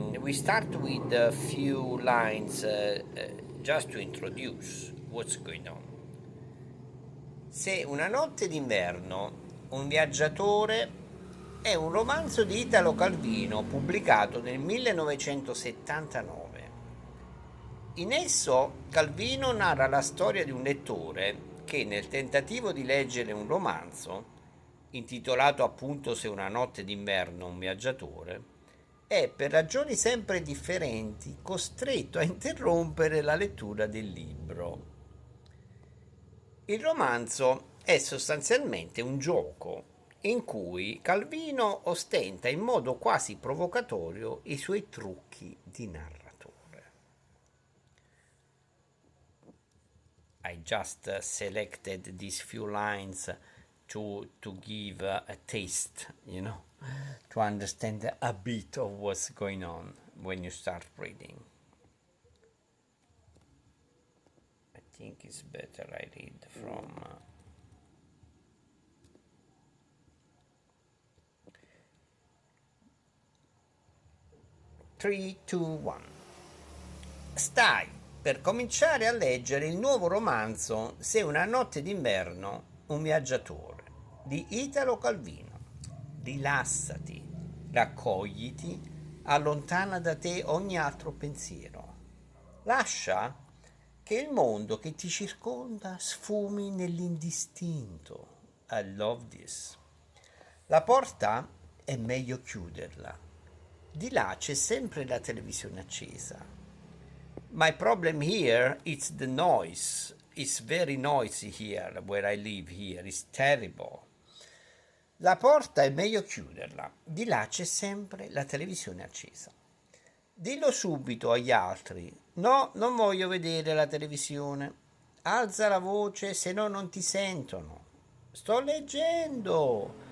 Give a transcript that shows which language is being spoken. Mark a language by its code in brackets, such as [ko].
[en] We start with a few lines just to introduce what's going on. [it] Se una notte d'inverno un viaggiatore è un romanzo di Italo Calvino pubblicato nel 1979. In esso Calvino narra la storia di un lettore che nel tentativo di leggere un romanzo, intitolato appunto Se una notte d'inverno un viaggiatore, è per ragioni sempre differenti costretto a interrompere la lettura del libro. Il romanzo è sostanzialmente un gioco in cui Calvino ostenta in modo quasi provocatorio i suoi trucchi di narratore. [en] I just selected these few lines to give a taste, to understand a bit of what's going on when you start reading. I think it's better I read from 3, 2, 1. [it] Stai per cominciare a leggere il nuovo romanzo Se una notte d'inverno un viaggiatore di Italo Calvino. Rilassati, raccogliti, allontana da te ogni altro pensiero. Lascia che il mondo che ti circonda sfumi nell'indistinto. [en] I love this. [it] La porta è meglio chiuderla. Di là c'è sempre la televisione accesa. [en] My problem here is the noise. It's very noisy here where I live here. It's terrible. [it] La porta è meglio chiuderla. Di là c'è sempre la televisione accesa. Dillo subito agli altri. No, non voglio vedere la televisione. Alza la voce, se no non ti sentono. Sto leggendo.